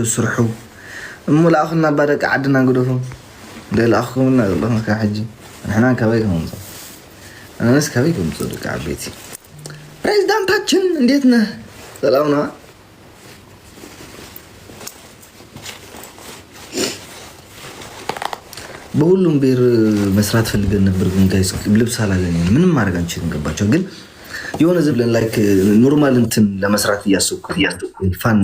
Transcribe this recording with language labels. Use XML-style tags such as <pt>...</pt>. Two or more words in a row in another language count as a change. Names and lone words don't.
<ti>ስርሑ እሙላእኹና ባደቂ ዓድና ግደፉ ለላእኹምና ዘለኹም ሕጂ ንሕና ከበይ ከምፅ ኣነስ ከበይ ከምፅ ደቂ ዓበይቲ</ti> <am>ፕሬዚዳንታችን እንዴት ነህ? ሰላም ነዋ። በሁሉም ብሔር መስራት ፈልገን ነበር፣ ግን ጋይስ ልብስ አላገኘንም። ምንም ማድረግ አንችልም። ገባቸው ግን የሆነ ዝም ብለን</am> <en>like normal</en> <am>እንትን ለመስራት እያሰብኩ ፋን</am>